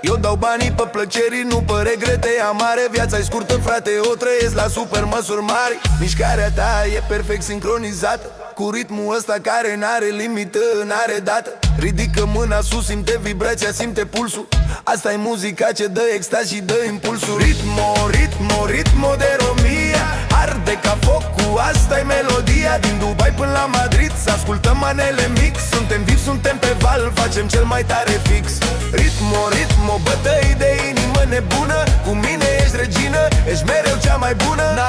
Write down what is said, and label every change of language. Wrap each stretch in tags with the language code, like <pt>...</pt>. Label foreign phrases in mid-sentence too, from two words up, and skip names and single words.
<ro>Eu dau banii pe plăceri, nu pe regrete amare. Viața-i scurtă, frate, o trăiesc la super măsuri mari. Mișcarea ta e perfect sincronizată cu ritmul ăsta care n-are limită, n-are dată. Ridică mâna sus, simte vibrația, simte pulsul. Asta e muzica ce dă extaz și dă impulsul.</ro> <es>Ritmo, ritmo, ritmo de Romeo.</es> <ro>arde ca focul, asta-i melodia din Dubai până la Madrid. Să ascultăm manele mix, suntem vivi, suntem pe val, facem cel mai tare fix.</ro> <es>Ritmo, ritmo,</es> <ro>bătăi de inimă nebună, cu mine ești regină, ești mereu cea mai bună.</ro>